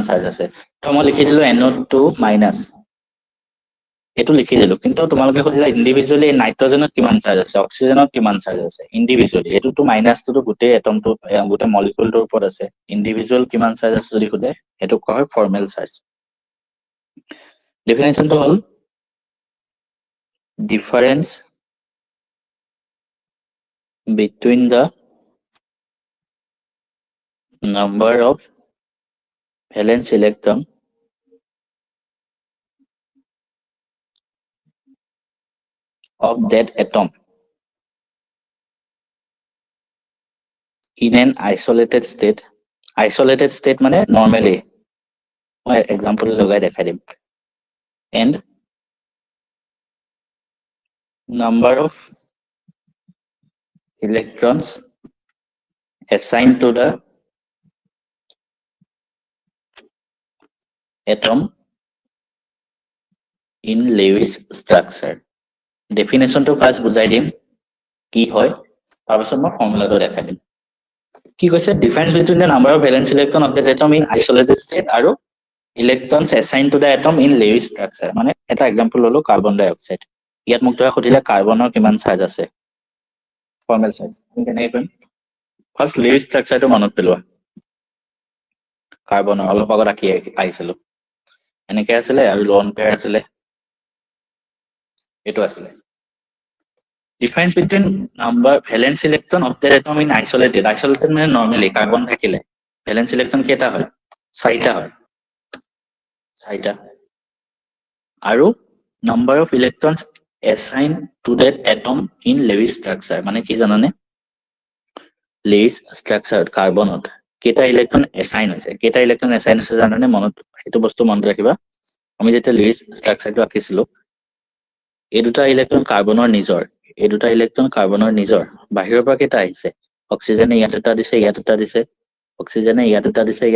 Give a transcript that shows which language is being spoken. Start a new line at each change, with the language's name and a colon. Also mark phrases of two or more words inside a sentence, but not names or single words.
Assamese: চাৰ্জ আছে তো মই লিখি দিলো NO2 মাইনাছ এইটো লিখি দিলো কিন্তু তোমালোকে সুধিলা ইণ্ডিভিজুৱেলি নাইট্ৰজেনত কিমান চাৰ্জ আছে অক্সিজেনত কিমান চাৰ্জ আছে ইণ্ডিভিজুৱেলি এইটোতো মাইনাছটো গোটেই এটমটো গোটেই মলিকুলটোৰ ওপৰত আছে ইণ্ডিভিজুৱেল কিমান চাৰ্জ আছে যদি সুধে সেইটো কোৱা হয়
English: formal charge
Assamese: ডেফিনেশ্যনটো হ'ল
English: ডিফাৰেন্স between the number of valence electron of that atom in an isolated state মানে normally
Assamese: মই example লগাই দেখাই দিম
English: and number of electrons assigned to the atom in Lewis structure definition to first
Assamese: বুজাই দিম কি হয় তাৰপিছত মই ফৰ্মুলাটো দেখাই দিম কি কৈছে
English: difference between the number of valence electron of the atom in isolated state
Assamese: আৰু ইলেক্ট্ৰনছ
English: assigned to the atom in Lewis structure
Assamese: মানে এটা এক্সাম্পল ললো
English: carbon dioxide
Assamese: ইয়াত মোক তই সুধিলে কাৰ্বনৰ কিমান চাৰ্জ আছে
English: formal charge
Assamese: কেনেকৈ কৰিম
English: first Lewis structureটো
Assamese: মনত পেলোৱা কাৰ্বনৰ অলপ আগত আঁকি আহিছিলো এনেকৈ আছিলে আৰু
English: lone pair
Assamese: আছিলে এইটো আছিলে
English: difference between number valence electron of the atom in isolated মানে normally
Assamese: কার্বন থাকিলে
English: valence electron
Assamese: কেটা হয় 4টা হয় 4টা আৰু
English: number of electrons assigned to that atom in Lewis structure
Assamese: মানে কি জানানে
English: Lewis structure
Assamese: কার্বনত কেটা ইলেক্ট্রন assign হৈছে কেটা ইলেক্ট্রন assign হৈছে জানানে মনত এটো বস্তু মনত ৰাখিবা আমি যেতিয়া
English: Lewis structureটো
Assamese: আঁকিছিলো এই দুটা ইলেক্ট্রন কার্বনৰ নিজৰ এই দুটা ইলেক্ট্ৰন কাৰ্বনৰ নিজৰ বাহিৰৰ পৰা কেটা আহিছে অক্সিজেনে ইয়াত এটা দিছে ইয়াত এটা দিছে অক্সিজেনে ইয়াত এটা দিছে ইয়াত